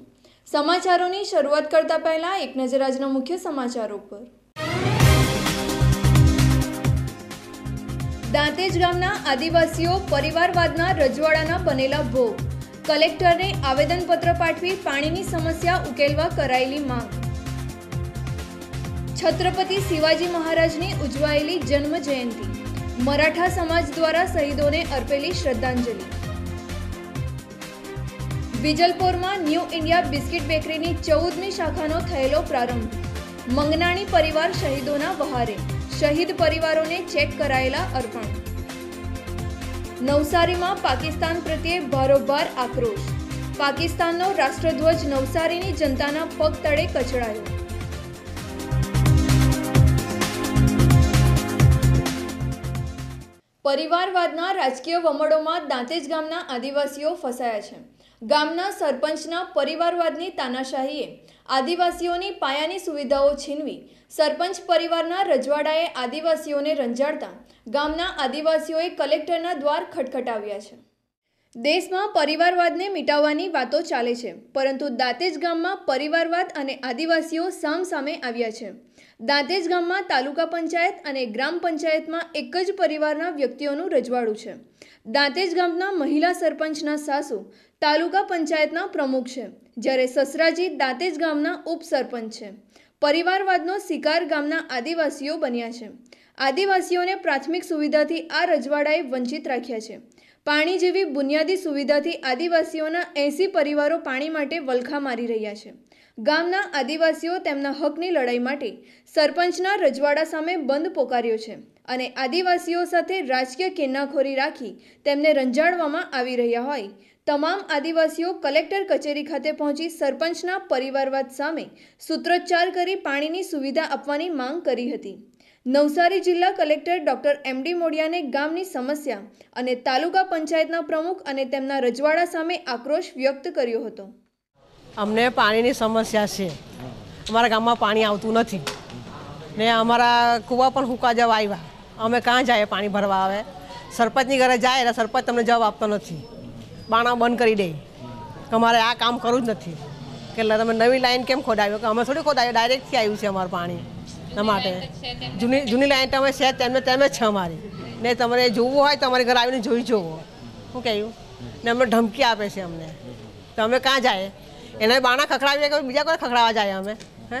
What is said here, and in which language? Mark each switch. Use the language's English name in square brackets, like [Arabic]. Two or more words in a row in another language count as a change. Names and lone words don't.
[Gujarati] સમાચારોની શરૂઆત કરતા પહેલા એક નજર આજના મુખ્ય સમાચારો પર। દાંતેજ ગામના આદિવાસીઓ પરિવારવાદના રજવાડાના બનેલા ભોગ। કલેક્ટરને આવેદનપત્ર પાઠવી પાણીની સમસ્યા ઉકેલવા કરાયેલી માંગ। છત્રપતિ શિવાજી મહારાજની ઉજવાયેલી જન્મ જયંતી, મરાઠા સમાજ દ્વારા શહીદો ને અર્પેલી શ્રદ્ધાંજલિ। વિજલપોર માં ન્યૂ ઇન્ડિયા બિસ્કિટ બેકરી 14મી શાખાનો થયેલો પ્રારંભ। મંગનાણી પરિવાર શહીદો વહારે, શહીદ પરિવારો ને ચેક કરાયેલા અર્પણ। નવસારી માં પાકિસ્તાન પ્રત્યે ભારોભાર આક્રોશ। પાકિસ્તાનનો રાષ્ટ્રધ્વજ નવસારીની જનતાના પગ તળે કચડાયો। પરિવારવાદના રાજકીય વમળોમાં દાંતેજ ગામના આદિવાસીઓ ફસાયા છે। ગામના સરપંચના પરિવારવાદની તાનાશાહીએ આદિવાસીઓની પાયાની સુવિધાઓ છીનવી સરપંચ પરિવારના રજવાડાએ આદિવાસીઓને રંજાડતા ગામના આદિવાસીઓએ કલેક્ટરના દ્વાર ખટખટાવ્યા છે। દેશમાં પરિવારવાદને મિટાવવાની વાતો ચાલે છે, પરંતુ દાંતેજ ગામમાં પરિવારવાદ અને આદિવાસીઓ સામસામે આવ્યા છે। દાંતેજ ગામમાં તાલુકા પંચાયત અને ગ્રામ પંચાયતમાં એક જ પરિવારના વ્યક્તિઓનું રજવાડું છે। દાંતેજ ગામના મહિલા સરપંચના સાસુ તાલુકા પંચાયતના પ્રમુખ છે, જ્યારે સસરાજી દાંતેજ ગામના ઉપસરપંચ છે। પરિવારવાદનો શિકાર ગામના આદિવાસીઓ બન્યા છે। આદિવાસીઓને પ્રાથમિક સુવિધાથી આ રજવાડાએ વંચિત રાખ્યા છે। પાણી જેવી બુનિયાદી સુવિધાથી આદિવાસીઓના 80 પરિવારો પાણી માટે વલખા મારી રહ્યા છે। ગામના આદિવાસીઓ તેમના હકની લડાઈ માટે સરપંચના રજવાડા સામે બંધ પોકાર્યો છે અને આદિવાસીઓ સાથે રાજકીય કિન્નાખોરી રાખી તેમને રંજાડવામાં આવી રહ્યા હોય તમામ આદિવાસીઓ કલેક્ટર કચેરી ખાતે પહોંચી સરપંચના પરિવારવાદ સામે સૂત્રોચ્ચાર કરી પાણીની સુવિધા આપવાની માંગ કરી હતી। નવસારી જિલ્લા કલેક્ટર ડૉક્ટર MD મોડિયાને ગામની સમસ્યા અને તાલુકા પંચાયતના પ્રમુખ અને તેમના રજવાડા સામે આક્રોશ વ્યક્ત કર્યો હતો। અમને પાણીની સમસ્યા છે। અમારા ગામમાં પાણી આવતું નથી ને અમારા કૂવા પણ હુકા જવા આવ્યા। અમે કાં જાએ પાણી ભરવા આવે? સરપંચની ઘરે જાએ એટલે સરપંચ તમને જવાબ આપતો નથી, બાણા બંધ કરી દે કે અમારે આ કામ કરવું જ નથી કે તમે નવી લાઈન કેમ ખોદાવ્યો કે અમે થોડી ખોદાવ્યો, ડાયરેક્ટથી આવ્યું છે અમારું પાણી માટે। જૂની લાઈન તમે છે તેમને તેમ જ છે અમારી ને તમારે જોવું હોય તો અમારી ઘરે આવીને જોઈ જોવો શું કહ્યું ને અમને ધમકી આપે છે અમને તો અમે કાં જાય એને બાણા ખખડાવીએ કે બીજા કોઈ ખખડાવવા જાય અમે હે?